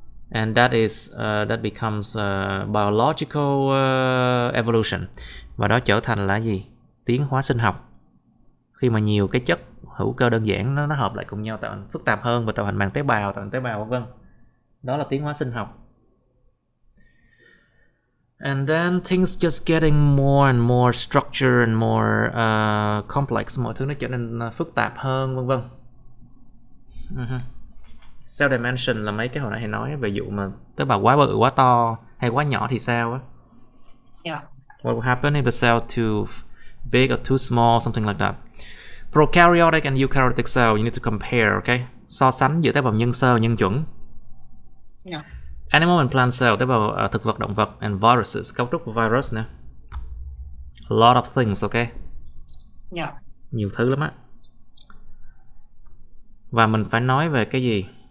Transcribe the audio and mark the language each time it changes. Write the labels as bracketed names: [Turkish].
[English] And that is that becomes biological evolution. [Vietnamese] Và đó trở thành là gì? Tiến hóa sinh học. Khi mà nhiều cái chất hữu cơ đơn giản nó hợp lại cùng nhau tạo thành phức tạp hơn và tạo thành màng tế bào, tạo thành tế bào, vân. Đó là tiến hóa sinh học. [English] And then things just getting more and more structured and more complex. [Vietnamese] Mọi thứ nó trở nên phức tạp hơn, vân vân. Cell dimension là mấy cái hồi nãy hay nói về vụ mà tế bào quá bự, quá to hay quá nhỏ thì sao á? [English] Yeah. What will happen if the cell too big or too small, something like that. Prokaryotic and eukaryotic cell, you need to compare, okay? [Vietnamese] So sánh giữa tế bào nhân sơ và nhân chuẩn. [English] Yeah. Animal and plant cell, [Vietnamese] tế bào thực vật, động vật, [English] and viruses, [Vietnamese] cấu trúc của virus nữa. [English] A lot of things, okay? Yeah. [Vietnamese] Nhiều thứ lắm á. Và mình phải nói về cái gì?